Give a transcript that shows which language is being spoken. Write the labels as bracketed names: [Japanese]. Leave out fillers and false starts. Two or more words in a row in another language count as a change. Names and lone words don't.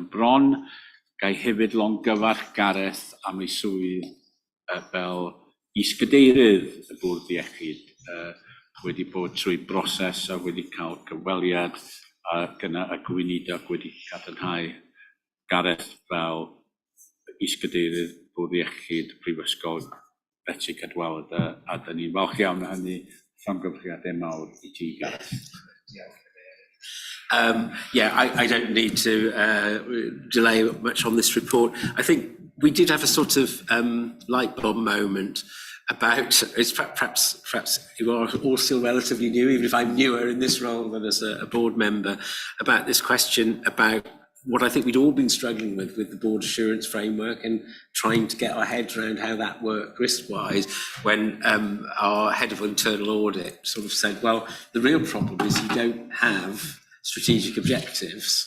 [Welsh] bron, gai hefyd longyfarch Gareth am ei swydd fel is-gadeirydd y Bwrdd Iechyd, wedi bod trwy broses a wedi cael gyfweliad gyda y gweinidog wedi cadarnhau Gareth fel is-gadeirydd Bwrdd Iechyd Prifysgol Betsi Cadwaladr, a da ni'n falch iawn o hynny, llongyfarchiadau mawr i ti, Gareth. [English] I don't need to delay much on this report. I think we did have a sort of light bulb moment about, it's perhaps you are all still relatively new, even if I'm newer in this role than as a board member, about this question about what I think we'd all been struggling with the board assurance framework and trying to get our heads around how that worked risk-wise, when our head of internal audit sort of said, well, the real problem is you don't have strategic objectives.